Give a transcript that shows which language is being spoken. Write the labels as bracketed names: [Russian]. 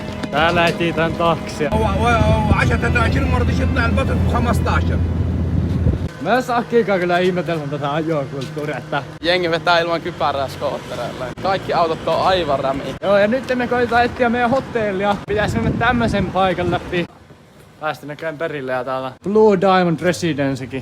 [Finnish] Täällä etsitään taksia. [Arabic] و10 دنانير ما رضيش يطلع البطل ب 15. [Finnish] Mä Sakkiikaan kyllä ihmetellään tätä ajokulttuuria, että Jengi vetää ilman kypärää skoottereilla. Kaikki autot on aivan rämiä. joo, ja nyt me koitetaan etsiä meidän hotellia. Pitäis mennä tämmösen paikan läpi. Päästi näköjään perille ja täällä Blue Diamond Residencekin.